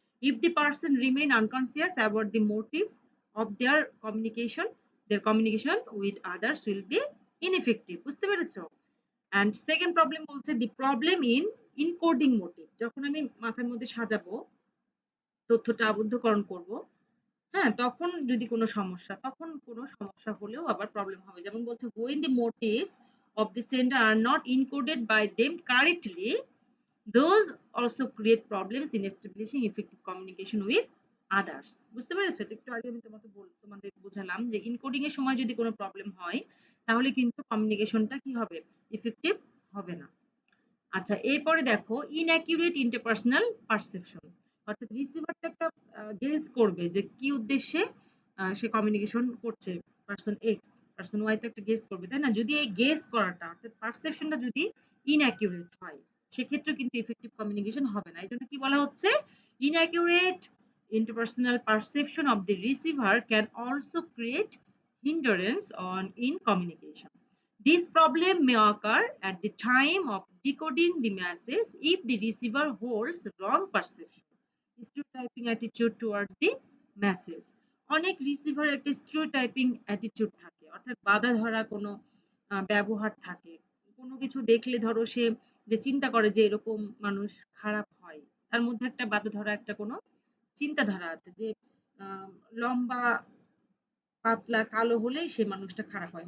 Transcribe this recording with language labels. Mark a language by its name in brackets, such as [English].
[English] If the person remain unconscious about the motive of their communication with others will be ineffective. [Bangla] বুঝতে পেরেছো? [English] And second problem বলছে the problem in encoding motive. [Bangla] যখন আমি মাথার মধ্যে সাজাবো, তথ্যটা আবদ্ধকরণ করব, হ্যাঁ, তখন কোনো সমস্যা হলেও আবার প্রবলেম হবে। যেমন বলছে [English] when the motives of the sender are not encoded by them correctly, those also create problems in establishing effective communication with others. [Bangla] বুঝতে পেরেছো? এটা একটু আগে আমি তোমাদের বোঝালাম যে এনকোডিং এর সময় যদি কোনো প্রবলেম হয় তাহলে কিন্তু কমিউনিকেশনটা কি হবে? ইফেক্টিভ হবে না। আচ্ছা, এরপরে দেখো [English] inaccurate interpersonal perception, [Bangla] অর্থাৎ রিসিভার তো একটা গেস করবে যে কি উদ্দেশ্যে সে কমিউনিকেশন করছে। পারসন এক্স, পারসন ওয়াই তো একটা গেস করবে, তাই না? যদি এই গেস করাটা অর্থাৎ পারসেপশনটা যদি ইনঅ্যাকিউরেট হয় সেক্ষেত্রে কিন্তু ইফেক্টিভ কমিউনিকেশন হবে না। এই জন্য কি বলা হচ্ছে, [English] Inaccurate interpersonal perception of the receiver can also create hindrance on in communication. This problem may occur at the time of decoding the message if the receiver holds wrong perception, stereotyping attitude towards the message. [Bangla] অনেক receiver একটা stereotyping attitude থাকে, অর্থাৎ বাঁধা ধরা কোনো ব্যবহার থাকে। কোনো কিছু দেখলে ধরো সে যে চিন্তা করে যে এরকম মানুষ খারাপ হয়, তার মধ্যে একটা বাঁধা ধরা একটা কোনো চিন্তাধারা আছে যে আহ, লম্বা পাতলা কালো হলেই সে মানুষটা খারাপ হয়।